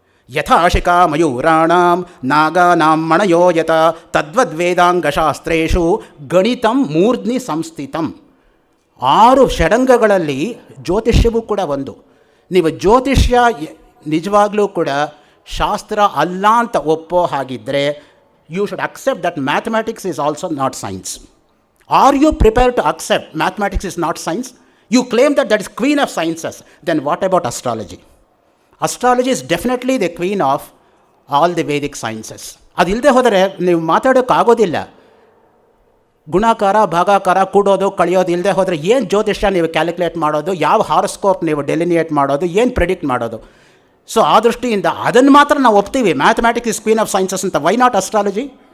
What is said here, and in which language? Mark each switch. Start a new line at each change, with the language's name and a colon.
Sanskrit: ಯಥಾಶಿಖಾ ಮಯೂರಾಣಾಂ ನಾಗಾನಾಂ ಮಣಯೋ ಯತ ತದ್ವದ್ವೇದಾಂಗಶಾಸ್ತ್ರೇಷು ಗಣಿತಂ ಮೂರ್ಧ್ನಿ ಸಂಸ್ಥಿತಂ.
Kannada: 6 ಷಡಂಗಗಳಲ್ಲಿ ಜ್ಯೋತಿಷ್ಯವೂ ಕೂಡ ಒಂದು. ನೀವು ಜ್ಯೋತಿಷ್ಯ ನಿಜವಾಗ್ಲೂ ಕೂಡ ಶಾಸ್ತ್ರ ಅಲ್ಲ ಅಂತ ಒಪ್ಪೋ ಹಾಗಿದ್ದರೆ
English: you should accept that mathematics is also not science. Are you prepared to accept mathematics is not science? You claim that that is queen of sciences. Then what about astrology? Astrology is definitely the queen of all the Vedic sciences.
Kannada: ಅದಿಲ್ಲದೆ ಹೋದರೆ ನೀವು ಮಾತಾಡೋಕ್ಕಾಗೋದಿಲ್ಲ. ಗುಣಾಕಾರ ಭಾಗಾಕಾರ ಕೂಡೋದು ಕಳೆಯೋದು ಇಲ್ಲದೆ ಹೋದರೆ ಏನು ಜ್ಯೋತಿಷ್ಯ ನೀವು calculate ಮಾಡೋದು, ಯಾವ ಹಾರೋಸ್ಕೋಪ್ ನೀವು ಡೆಲಿನಿಯೇಟ್ ಮಾಡೋದು, ಏನು ಪ್ರೆಡಿಕ್ಟ್ ಮಾಡೋದು. ಸೊ ಆ ದೃಷ್ಟಿಯಿಂದ ಅದನ್ನು ಮಾತ್ರ ನಾವು ಒಪ್ತೀವಿ,
English: mathematics is queen of sciences
Kannada: ಅಂತ.
English: Why not astrology?